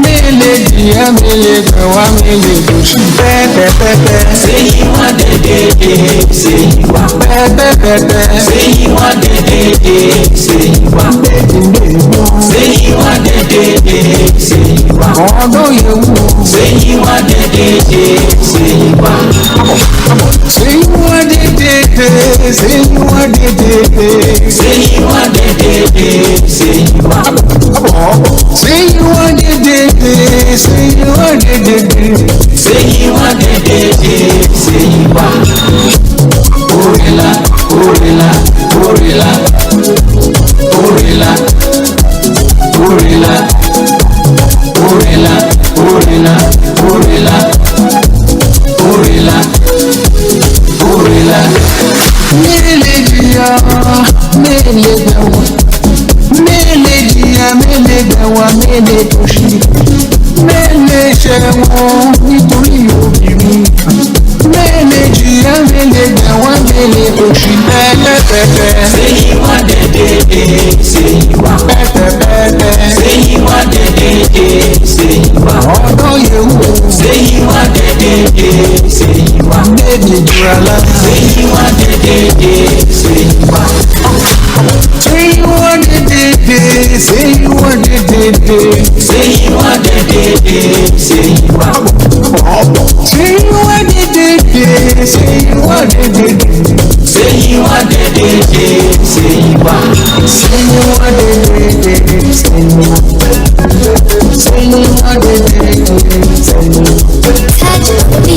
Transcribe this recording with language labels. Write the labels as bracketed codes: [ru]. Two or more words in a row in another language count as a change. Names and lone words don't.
[yo] Mele jìyà mele gbẹ̀wá mele dòṣì. Pẹ́pẹ́pẹ́pẹ́. Ṣéyí wọ́n dédédé ṣéyí wá. Pẹ́pẹ́pẹ́pẹ́. Ṣéyí wọ́n dédédé ṣéyí wá. Dédédé. Ṣéyí wọ́n dédédé ṣéyí wá. Ọdún yẹ̀wò. Ṣéyí wọ́n dédédé ṣéyí wá. Ṣéyí wọ́n dédédé ṣéyí wọ́n dédédé. Ṣéyí wọ́n dédédé ṣéyí wá. Ṣéyí wọ́n dédédé ṣéyí wọ́n dédédé. Ṣéyí wọ́n dédédé ṣéyí wá. Orela, orela, orela, orela, orela, orela, orela, orela, orela, orela. Mele jìyà, mele gbẹ̀wá. Mele jìyà, mele gbẹ̀wá, mele dòṣì. Mele ṣẹ̀wọ̀n nítorí obìnrin. Mele jìyà, mele gbẹ̀wá, mele dòṣì. Pẹ́pẹ́pẹ́pẹ́. Ṣéyí wọ́n dédédé ṣéyí wá. Pẹ́pẹ́pẹ́pẹ́. Ṣéyí wọ́n dédédé ṣéyí wá. Ọdún yẹ̀wò. Ṣéyí wọ́n dédédé ṣéyí wá. Méjì jura lọ. Ṣéyí wọ́n dédédé ṣéyí wá. Ṣéyí wọ́n dédédé ṣéyí wọ́n dédédé. Ṣéyí wọ́n dédédé ṣéyí wá. Ṣéyí wọ́n dédédé ṣéyí wọ́n dédédé. Ṣéyí wọ́n dédédé ṣéyí wá. Ṣéyí wọ́n dédédé ṣéyí wá. Ṣéyí wọ́n dédédé ṣéyí wá. [en] Touch the beat.